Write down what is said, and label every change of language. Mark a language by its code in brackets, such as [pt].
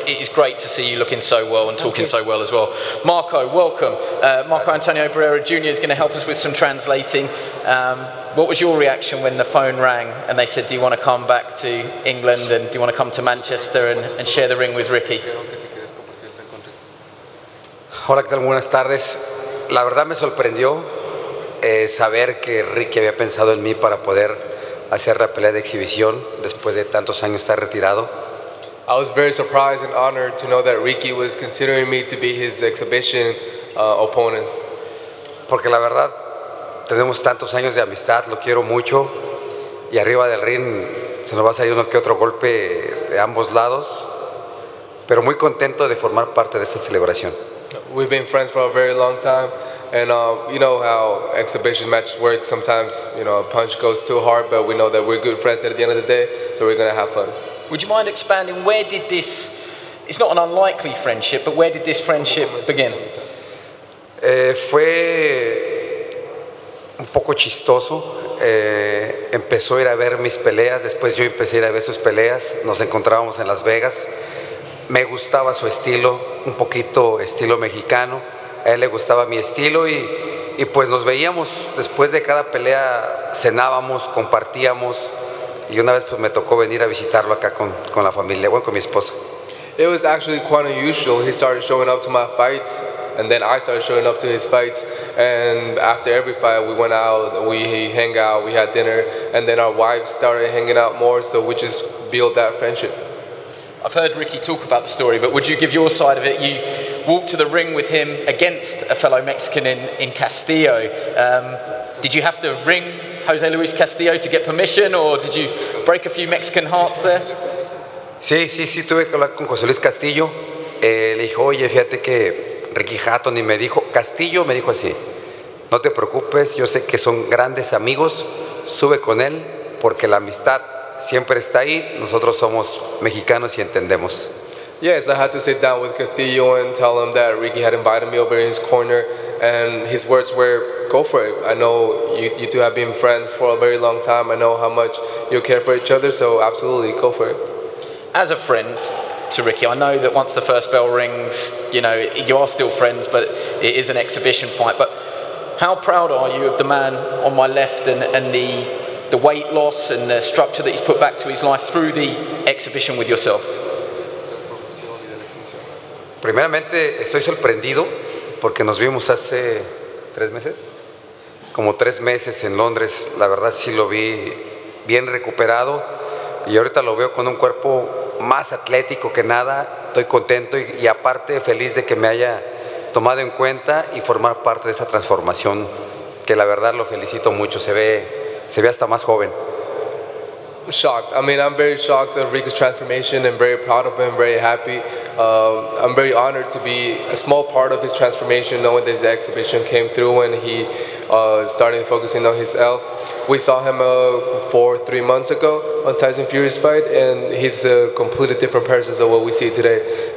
[en] It is great to see you looking so well and talking so well as well. Marco, welcome. Marco Antonio Barrera Jr. is going to help us with some translating. What was your reaction when the phone rang and they said, do you want to come back to England and do you want to come to Manchester and share the ring with Ricky? [es] Hola, ¿qué tal? Buenas tardes. La verdad me sorprendió saber que Ricky había pensado en mí para poder hacer la pelea de exhibición después de tantos años estar retirado. [en] I was very surprised and honored to know that Ricky was considering me to be his exhibition opponent. [es] Porque la verdad, tenemos tantos años de amistad, lo quiero mucho, y arriba del ring se nos va a salir uno que otro golpe de ambos lados, pero muy contento de formar parte de esta celebración. [en] We've been friends for a very long time, and you know how exhibition matches work. Sometimes, a punch goes too hard, but we know that we're good friends at the end of the day, so we're going to have fun. Would you mind expanding, where did this, it's not an unlikely friendship, but where did this friendship begin? [es] Fue un poco chistoso. Empezó a ir a ver mis peleas, después yo empecé a ir a ver sus peleas, nos encontrábamos en Las Vegas. Me gustaba su estilo, un poquito estilo mexicano, a él le gustaba mi estilo y pues nos veíamos, después de cada pelea cenábamos, compartíamos. Y una vez pues me tocó venir a visitarlo acá con la familia, bueno, con mi esposa. [en] It was actually quite unusual. He started showing up to my fights, and then I started showing up to his fights. And after every fight, we went out, we hang out, we had dinner, and then our wives started hanging out more, so we just built that friendship. I've heard Ricky talk about the story, but would you give your side of it? walked to the ring with him against a fellow Mexican in Castillo. Did you have to ring Jose Luis Castillo to get permission, or did you break a few Mexican hearts there? [es] Sí, tuve que hablar con José Luis Castillo. Le dijo, oye, fíjate que Ricky Hatton, y me dijo, Castillo me dijo así, no te preocupes, yo sé que son grandes amigos, sube con él, porque la amistad siempre está ahí, nosotros somos mexicanos y entendemos. [en] Yes, I had to sit down with Castillo and tell him that Ricky had invited me over in his corner, and his words were, go for it. I know you two have been friends for a very long time. I know how much you care for each other, so absolutely, go for it. As a friend to Ricky, I know that once the first bell rings, you are still friends, but it is an exhibition fight. But how proud are you of the man on my left and the weight loss and the structure that he's put back to his life through the exhibition with yourself? [es] Primeramente, estoy sorprendido porque nos vimos hace 3 meses, como 3 meses en Londres. La verdad sí lo vi bien recuperado y ahorita lo veo con un cuerpo más atlético que nada. Estoy contento y aparte feliz de que me haya tomado en cuenta y formar parte de esa transformación, que la verdad lo felicito mucho, se ve hasta más joven. [en] Shocked. I mean, I'm very shocked at Rico's transformation and very proud of him, very happy. I'm very honored to be a small part of his transformation, knowing this exhibition came through and he started focusing on his health. We saw him 3 months ago on Tyson Fury's fight, and he's a completely different person than what we see today.